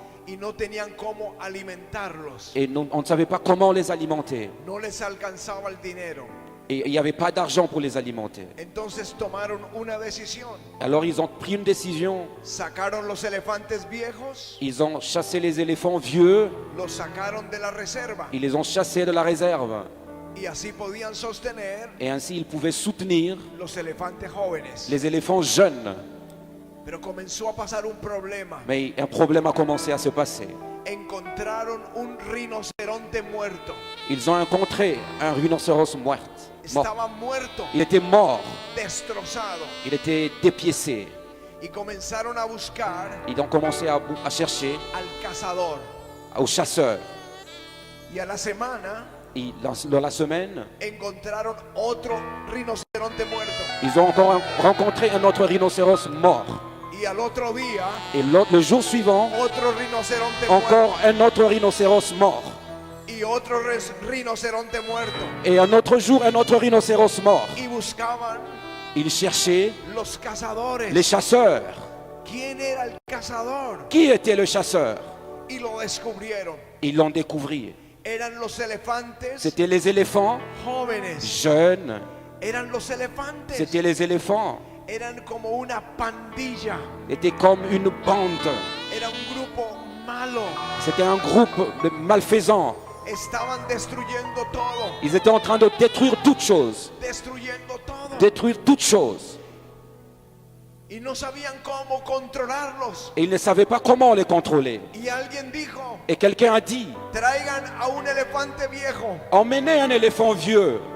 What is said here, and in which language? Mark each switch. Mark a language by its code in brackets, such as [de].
[es] y no tenían cómo alimentarlos, [fr] et on ne savait pas comment les alimenter. [es] no les alcanzaba el dinero. [fr] Et il n'y avait pas d'argent pour les alimenter. [es] Entonces tomaron una decisión, [fr] Alors ils ont pris une décision. [es] sacaron los elefantes viejos, [fr] Ils ont chassé les éléphants vieux, [es] los sacaron de la reserva, [fr] ils les ont chassés de la réserve. [es] y así podían sostener [fr] Et ainsi ils pouvaient soutenir [es] los elefantes jóvenes. [fr] les éléphants jeunes. [es] Pero comenzó a pasar un problema. [fr] Mais un problème a commencé à se passer. [es] Encontraron un rinoceronte muerto. [fr] Ils ont rencontré un rhinocéros mort. [es] Estaba muerto, [fr] Il était mort, [es] destrozado. [fr] il était dépiécé. [es] Y comenzaron a buscar [fr] Ils ont commencé à chercher [es] al cazador. [fr] aux chasseurs. [es] Y a la semana [fr] Et dans la semaine, [es] encontraron otro rinoceronte muerto. [fr] ils ont encore rencontré un autre rhinocéros mort. [es] Y al otro día, [fr] Et le jour suivant, [es] otro rinoceronte [fr] encore un autre rhinocéros mort. [es] muerto. Y otro rinoceronte muerto. [fr] Et un autre jour, un autre rhinocéros mort. [es] Y buscaban [fr] Ils cherchaient [es] los cazadores. [fr] les chasseurs. [es] ¿Quién era el cazador? [fr] Qui était le chasseur? [es] Y lo descubrieron. [fr] Ils l'ont découvert. [es] Eran los elefantes [fr] C'était les éléphants [es] jóvenes. [fr] jeunes. [es] Eran los elefantes. [fr] C'était les éléphants. [es] Eran como una pandilla. [fr] C'était comme une bande. [es] Era un grupo malo. [fr] C'était un groupe de malfaisants. [es] Estaban destruyendo todo. [fr] Ils étaient en train de détruire toutes choses. [es] Destruyendo todo. [fr] Détruire toutes choses. [es] Y no sabían cómo controlarlos. [fr] Et ils ne savaient pas comment les contrôler. [es] Y alguien dijo, [fr] Et quelqu'un a dit, [es] traigan a un elefante viejo. [fr] emmenez un éléphant vieux.